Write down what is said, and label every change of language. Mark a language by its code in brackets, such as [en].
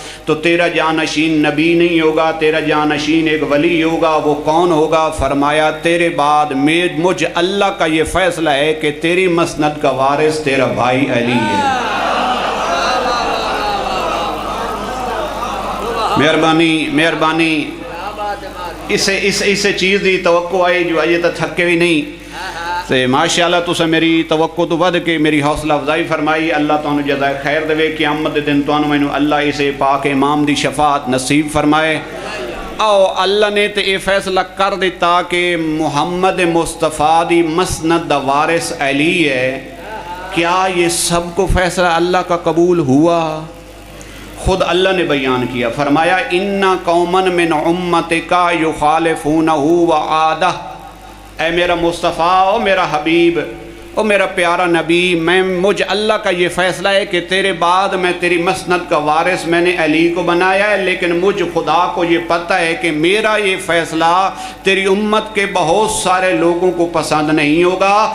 [ur] تو تیرا جانشین نبی نہیں ہوگا، تیرا جانشین ایک ولی ہوگا۔ وہ کون ہوگا؟ فرمایا تیرے بعد مجھ اللہ کا یہ فیصلہ ہے کہ تیری مسند کا وارث تیرا بھائی علی ہے۔ [pa] مہربانی اسے چیز دی توقع آئی جو آئیے تو تھکے بھی نہیں تے ماشاءاللہ تُسے میری توقع تو ود کے میری حوصلہ افزائی فرمائی. اللہ تانوں جزائے خیر دے قیامت دے دن تانوں مینوں اللہ اسے پاک امام دی شفاعت نصیب فرمائے. او اللہ نے تے اے فیصلہ کر دیتا کہ محمد مصطفیٰ دی مسند دا وارث علی ہے. [ur] کیا یہ سب کو فیصلہ اللہ کا قبول ہوا؟ خود اللہ نے بیان کیا، فرمایا [ar] اِنَّ قَوْمًا مِّنْ أُمَّتِكَ يُخَالِفُونَهُ وَعَادَهُ. [ur] اے میرا مصطفیٰ، او میرا حبیب، او میرا پیارا نبی، مجھ اللہ کا یہ فیصلہ ہے کہ تیرے بعد میں تیری مسند کا وارث میں نے علی کو بنایا ہے، لیکن مجھ خدا کو یہ پتہ ہے کہ میرا یہ فیصلہ تیری امت کے بہت سارے لوگوں کو پسند نہیں ہوگا.